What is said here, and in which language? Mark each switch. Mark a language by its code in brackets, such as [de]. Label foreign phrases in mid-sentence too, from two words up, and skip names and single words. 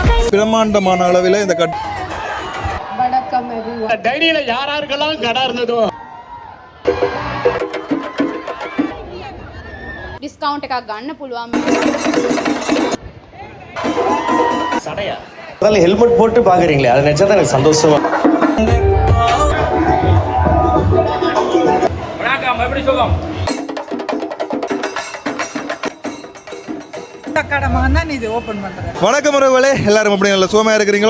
[ta] பிரம்மாண்டமான அளவில் இந்த டைரியில யாராருக்கெல்லாம் கடை இருந்ததோ [si] டிஸ்கவுண்ட் එකක් ගන්න පුළුවන්. [ta] சடையா அதனால ஹெல்மெட் போட்டு பாக்குறீங்களே அது நினைச்சா தான் எனக்கு சந்தோஷமா. வணக்கம், எப்படி சொல்லும் வணக்கம் உறவுகளே, எல்லாரும் அப்படி நல்ல சுகமாக இருக்கிறீங்களோ?